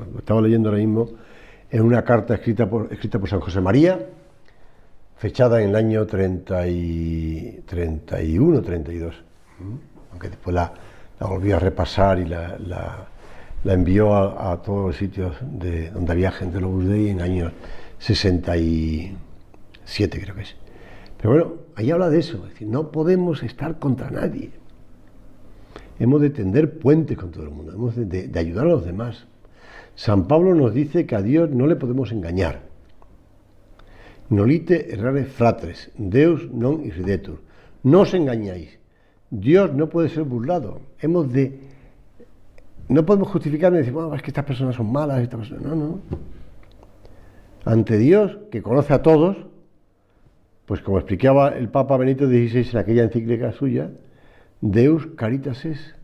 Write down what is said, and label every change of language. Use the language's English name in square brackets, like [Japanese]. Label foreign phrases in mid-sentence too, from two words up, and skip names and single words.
[Spanish] Lo estaba leyendo ahora mismo en una carta escrita por San José María, fechada en el año 31, 32, aunque después la volvió a repasar y la envió a todos los sitios donde había gente de los Dei en el año 67, creo que es. Pero bueno, ahí habla de eso, es decir, no podemos estar contra nadie. Hemos de tender puentes con todo el mundo, hemos de ayudar a los demás. San Pablo nos dice que a Dios no le podemos engañar. [Latin] Nolite errare fratres, Deus non irridetur. [Spanish] No os engañáis. Dios no puede ser burlado. No podemos justificarnos y decir, bueno, es que estas personas son malas, no. Ante Dios, que conoce a todos, pues como explicaba el Papa Benito XVI en aquella encíclica suya, [Latin] Deus caritas es.